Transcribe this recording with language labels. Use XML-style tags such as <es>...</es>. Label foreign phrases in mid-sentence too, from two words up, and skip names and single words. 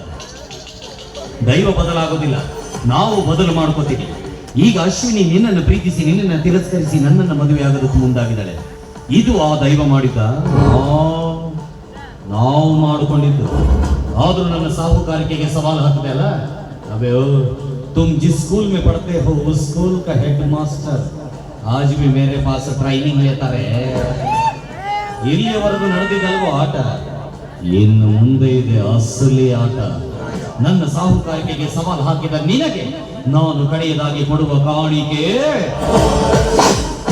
<kn>ದೈವ ಬದಲಾಗೋದಿಲ್ಲ, ನಾವು ಬದಲು ಮಾಡ್ಕೋತೀವಿ. ಈಗ ಅಶ್ವಿನಿ ನಿನ್ನನ್ನು ಪ್ರೀತಿಸಿ ನಿನ್ನನ್ನು ತಿರಸ್ಕರಿಸಿ ನನ್ನನ್ನು ಮದುವೆ ಆಗೋದಕ್ಕೆ ಮುಂದಾಗಿದ್ದಾಳೆ. ಇದು ಆ ದೈವ ಮಾಡಿದ್ದ, ನಾವು ಮಾಡಿಕೊಂಡಿದ್ದು. ಆದ್ರೂ ನನ್ನ ಸಾಹುಕಾರಿಕೆಗೆ ಸವಾಲು ಹಾಕಿದೆ ಅಲ್ಲ.</kn> <hi>ಅಬೇ तुम जिस स्कूल में पढ़ते हो उस स्कूल का</hi> <en>head master</en> <hi>आज भी मेरे पास ट्रैनिंग लेता रहे.</hi> <kn>ಇಲ್ಲಿಯವರೆಗೂ ನಡೆದಿದ್ದಲ್ವೋ ಆಟ, ಇನ್ನು ಮುಂದೆ ಇದೆ ಅಸಲಿ ಆಟ. ನನ್ನ ಸಾಹುಕಾರಿಕೆಗೆ ಸವಾಲು ಹಾಕಿದ ನಿನಗೆ ನಾನು ಕಡೆಯದಾಗಿ ಕೊಡುವ ಕಾಣಿಕೆ</kn>